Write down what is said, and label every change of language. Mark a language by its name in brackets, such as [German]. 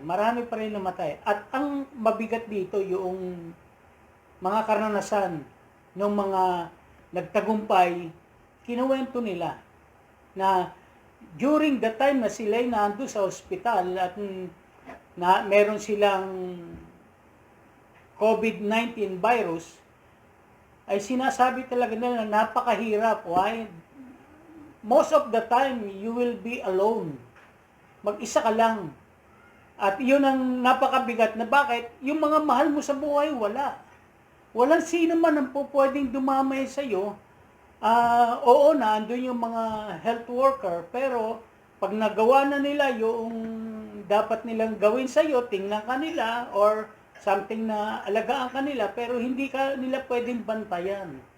[Filipino] Marami pa rin namatay. At ang mabigat dito yung mga karanasan ng mga nagtagumpay, kinuwento nila na [English] during the time [Filipino] na sila ay nando sa ospital at na meron silang COVID-19 virus, ay sinasabi talaga nila na napakahirap. [English] Why? Most of the time, you will be alone. [Filipino] Mag-isa ka lang. At yun ang napakabigat na bakit yung mga mahal mo sa buhay, wala. Walang sino man ang pwedeng dumamay sa iyo. Oo na, andun yung mga health worker, pero pag nagawa na nila yung dapat nilang gawin sa iyo, tingnan ka nila or something na alagaan ka nila, pero hindi ka nila pwedeng bantayan.